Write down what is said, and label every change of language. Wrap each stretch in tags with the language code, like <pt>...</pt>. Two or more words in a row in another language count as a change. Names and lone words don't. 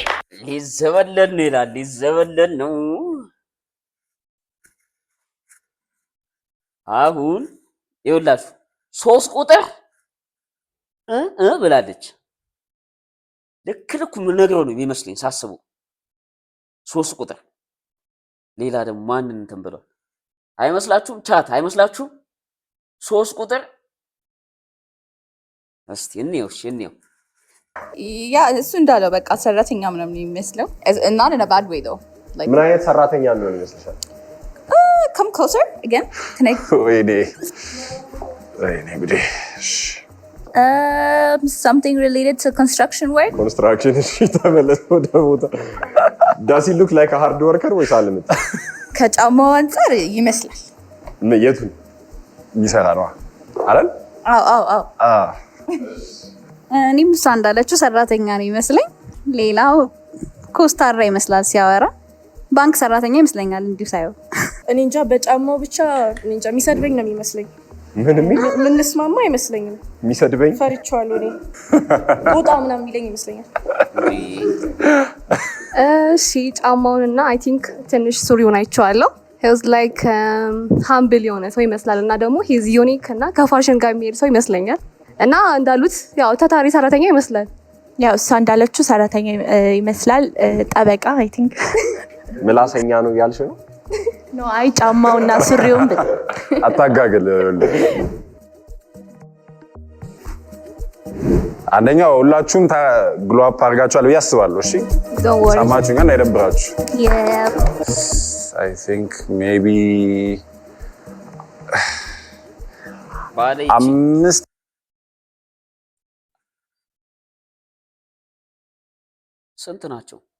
<am>ሊዘበለን ነው ይላል። ሊዘበለን ነው። አሁን ይኸውላችሁ 3 ቁጥር ብላለች። ልክ ምን ነግረው ነው የሚመስለኝ ሳስቡ 3 ቁጥር። ሌላ ደግሞ ማንን እንትን ብለው አይመስላችሁም? ቻት አይመስላችሁም? 3 ቁጥር እስቲ እንየው። ያ እሱ እንዳለው በቃ ሰራተኛ ምናምን የሚመስለው እና</am> <en>in a bad way though.</en> <am>ምን አይነት ሰራተኛ ነው ይመስልሻል?</am> <en>Come closer again. Can I?</en> <am>ወይኔ ጉዴ።</am> <en>Something related to construction work. Construction</en> <am>እሺ ተመለስ ወደ ቦታ።</am> <en>Does he look like a hard worker</en> <am>ወይስ አልምት? ከጫማው አንፃር ይመስላል። የቱን የሚሰራ ነው አይደል? አዎ እኔም እሷ እንዳለችው ሰራተኛ ነው ይመስለኝ። ሌላው ኮስታራ ይመስላል ሲያወራ። ባንክ ሰራተኛ ይመስለኛል እንዲሁ ሳይው። እኔ እንጃ በጫማው ብቻ እኔ እንጃ የሚሰድበኝ ነው የሚመስለኝ። ምን ስማማ አይመስለኝም። የሚሰድበኝ ፈርቻለሁ እኔ ጦጣ ምናምን የሚለኝ ይመስለኛል። እሺ ጫማውንና</am> <en>I think</en> <am>ትንሽ ሱሪውን አይቼዋለሁ።</am> <en>he was like humble</en> <am>የሆነ ሰው ይመስላል እና ደግሞ</am> <en>he's unique</en> <am>እና ከፋሽን ጋር የሚሄድ ሰው ይመስለኛል እና እንዳሉት ያው ታታሪ ሰራተኛ ይመስላል። ያው እሷ እንዳለችው ሰራተኛ ይመስላል። ጠበቃ</am> <en>I think</en> <am>ምላሰኛ ነው ያልሽ ነው? ኖ አይ ጫማውና ሱሪውን አታጋግል። አንደኛው ሁላችሁም</am> <en>glow up</en> <am>አድርጋችኋል ብዬ አስባለሁ። እሺ ሰማችሁኝ እና አይደብራችሁ።</am> <en>I think maybe 5</en> <am>ስንት ናቸው?</am>